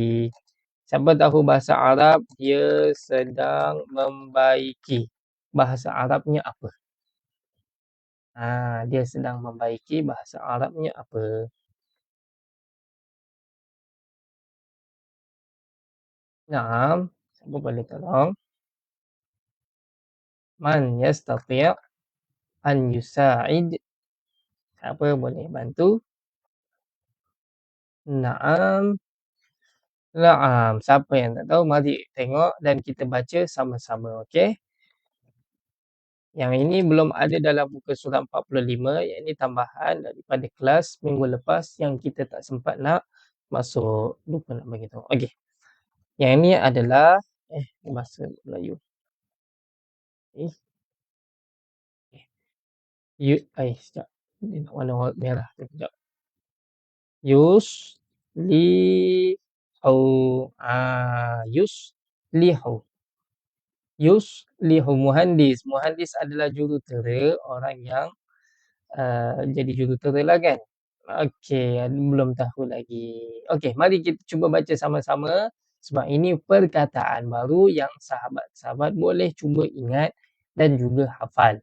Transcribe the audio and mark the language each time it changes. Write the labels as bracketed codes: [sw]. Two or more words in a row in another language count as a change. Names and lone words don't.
[ms] Siapa tahu bahasa Arab, dia sedang membaiki. bahasa Arabnya apa? Dia sedang membaiki bahasa Arabnya apa? Naam, siapa boleh tolong? [ar] من يستطيع أن يساعد. [ms] Siapa boleh bantu? [ar] نعم، نعم. [ms] Siapa yang tak tahu, mari tengok dan kita baca sama-sama, okey? Yang ini belum ada dalam muka surat 45, yang ini tambahan daripada kelas minggu lepas yang kita tak sempat nak masuk. Lupa nak bagi tahu. Okey. Yang ini adalah bahasa Melayu. Eh, sekejap. Dia nak warna merah tu sekejap. Yuslihu. [ar] يصلح. يصلح مهندس. [ms] Muhandis adalah jurutera, orang yang jadi jurutera lah kan. Okey, belum tahu lagi. Okey, mari kita cuba baca sama-sama sebab ini perkataan baru yang sahabat-sahabat boleh cuba ingat dan juga hafal.